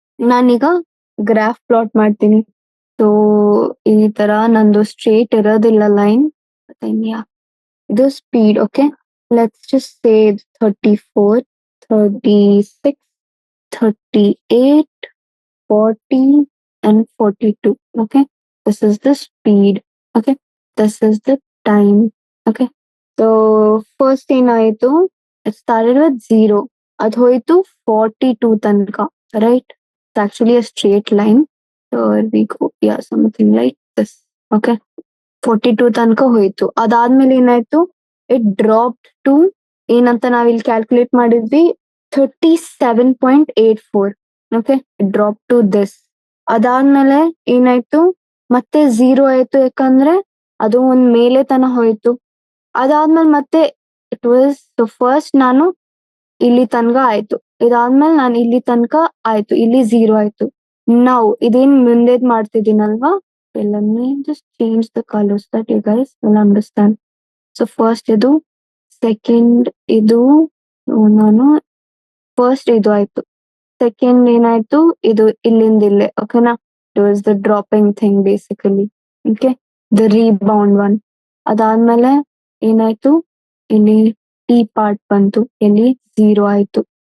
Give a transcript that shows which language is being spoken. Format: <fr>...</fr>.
<kn>ನಾನೀಗ graph plot ಮಾಡ್ತೀನಿ. So ಈ ತರ ನಂದು ಸ್ಟ್ರೇಟ್ ಇರೋದಿಲ್ಲ ಲೈನ್, ಇದು speed.</kn> <en>Okay, let's just say 34, 36, 38, 40 and 42. Okay, this is the speed. Okay, this is the time. Okay, so first ಏನಾಯ್ತು, it started with 0,</en> <kn>ಅದು ಹೋಯ್ತು 42 ತನಕ,</kn> <en>right? It's actually a straight line. So we go, yeah, something like this.</en> <kn>Okay, 42 ತನಕ ಹೋಯ್ತು. ಅದಾದ್ಮೇಲೆ ಏನಾಯ್ತು,</kn> <en>it dropped to</en> <kn>ಏನಂತ ನಾವಿಲ್ಲಿ ಕ್ಯಾಲ್ಕುಲೇಟ್ ಮಾಡಿದ್ವಿ 37.84.</kn> <en>Okay, it drop to this.</en> <kn>ಅದಾದ್ಮೇಲೆ ಏನಾಯ್ತು, ಮತ್ತೆ 0 ಆಯ್ತು, ಯಾಕಂದ್ರೆ ಅದು ಒಂದ್ ಮೇಲೆ ತನ ಹೋಯ್ತು. ಅದಾದ್ಮೇಲೆ ಮತ್ತೆ</kn> <en>it was first</en> <kn>ನಾನು ಇಲ್ಲಿ ತನಕ ಆಯ್ತು, ಇದಾದ್ಮೇಲೆ ನಾನು ಇಲ್ಲಿ ತನಕ ಆಯ್ತು, ಇಲ್ಲಿ 0 ಆಯ್ತು. ನಾವು ಇದೇನ್ ಮುಂದೆ ಮಾಡ್ತಿದ್ದೀನಲ್ವಾ,</kn> <en>just change the colors that you guys will understand.</en> <kn>So first ಇದು, ಸೆಕೆಂಡ್ ಇದು, ನಾನು ಫಸ್ಟ್ ಇದು ಆಯ್ತು, ಸೆಕೆಂಡ್ ಏನಾಯ್ತು, ಇದು ಇಲ್ಲಿಂದ ಇಲ್ಲೇ.</kn> <en>ಓಕೆನಾ, it was the dropping thing basically. Okay, the rebound one.</en> <kn>ಅದಾದ್ಮೇಲೆ ಏನಾಯ್ತು, ಇಲ್ಲಿ ಈ ಪಾರ್ಟ್ ಬಂತು, ಇಲ್ಲಿ 0 ಆಯ್ತು.</kn>